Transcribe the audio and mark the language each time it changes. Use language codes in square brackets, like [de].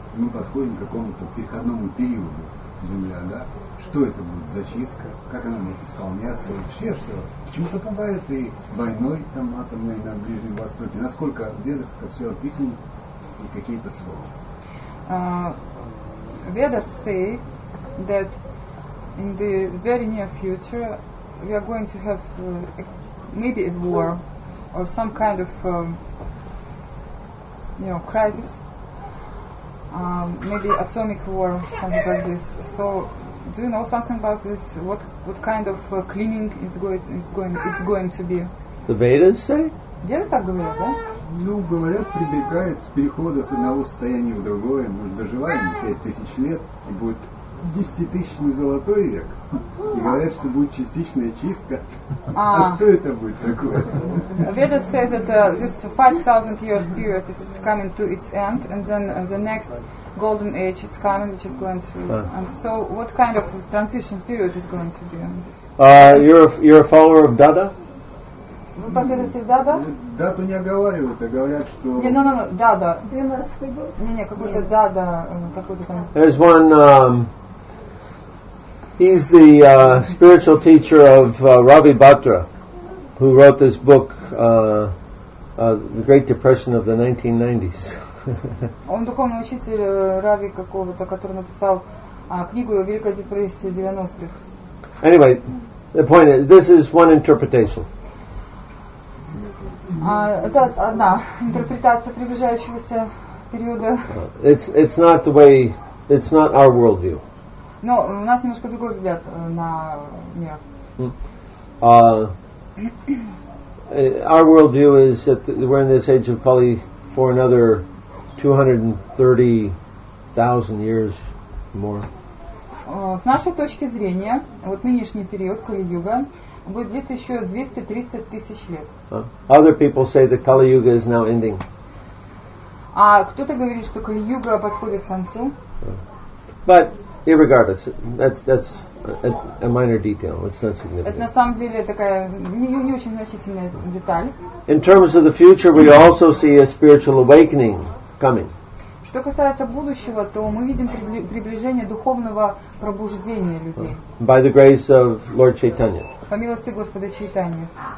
[ru] Мы подходим к какому-то переходному периоду Земля, да? Что это будет за чистка? Как она будет исполняться? Вообще, что? Почему-то пугает и войной там атомной на Ближнем Востоке. Насколько в ведах это все описано и какие-то слова? [en] Vedas say that in the very near future we are going to have maybe a war or some kind of crisis, maybe atomic war, something like this. So, do you know something about this? What kind of cleaning it's going to be? The Vedas say? [ru] Веды так говорят, да? Ну, говорят, предрекают с перехода с одного состояния в другое. Мы доживаем 5000 лет, и будет 10-тысячный золотой век. И говорят, что будет частичная чистка. А что это будет такое? [en] Vedas says that this 5,000 years period is coming to its end, and then the next golden age is coming, which is going to. And so, what kind of transition period is going to be on this? You're a follower of Dada? [ru] Вы последователь Дада? Дату не оговаривают, а говорят, что... Дада. 12-й год? Не, какой-то Дада, какой-то там... [en] There's one, he's the spiritual teacher of Ravi Bhatra, who wrote this book, The Great Depression of the 1990s. [ru] Он духовный учитель Рави какого-то, который написал книгу «Великая депрессия 90-х». [en] Anyway, the point is, this is one interpretation. [ru] Это одна интерпретация приближающегося периода. [en] It's not the way, it's not our worldview. [ru] Но у нас немножко другой взгляд на мир. [en] Our worldview is that we're in this age of Kali for another 230,000 years more. [ru] С нашей точки зрения, вот нынешний период Кали-юга будет длиться еще 230 тысяч лет. [en] Other people say that Kali Yuga is now ending. [ru] А кто-то говорит, что Кали-юга подходит к концу. [en] But irregardless, that's a minor detail. It's not significant. [ru] Это на самом деле такая не очень значительная деталь. [en] In terms of the future, we also see a spiritual awakening coming. [ru] Что касается будущего, то мы видим приближение духовного пробуждения людей. [en] By the grace of Lord Chaitanya. [ru] По милости Господа Чайтаньи.